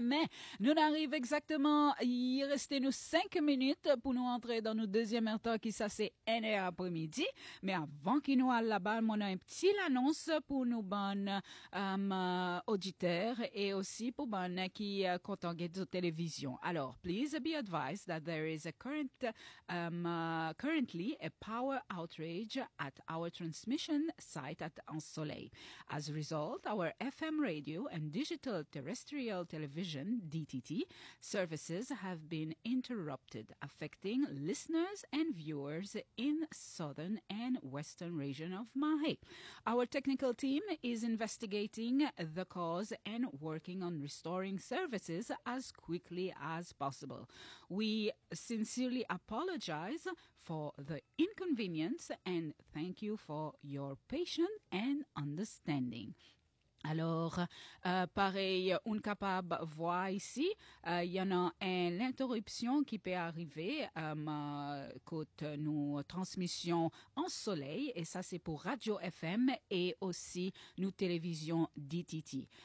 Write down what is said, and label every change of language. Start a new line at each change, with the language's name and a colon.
French: Mais nous n'arrivons exactement, il restait nous 5 minutes pour nous entrer dans notre deuxième heure qui ça c'est 1h après-midi. Mais avant qu'il nous aille là-bas, on a une petite annonce pour nos bonnes auditeurs et aussi pour bonnes qui content de télévision.
English: Alors, please be advised that there is a current currently a power outage at our transmission site at Ensoleil. As a result, our FM radio and digital terrestrial television, DTT, services have been interrupted, affecting listeners and viewers in southern and western region of Mahé. Our technical team is investigating the cause and working on restoring services as quickly as possible. We sincerely apologize for the inconvenience and thank you for your patience and understanding.
French: Alors, pareil, on est capable de voir ici, il y en a une interruption qui peut arriver côté nos transmissions en soleil, et ça c'est pour Radio FM et aussi nos télévisions DTT.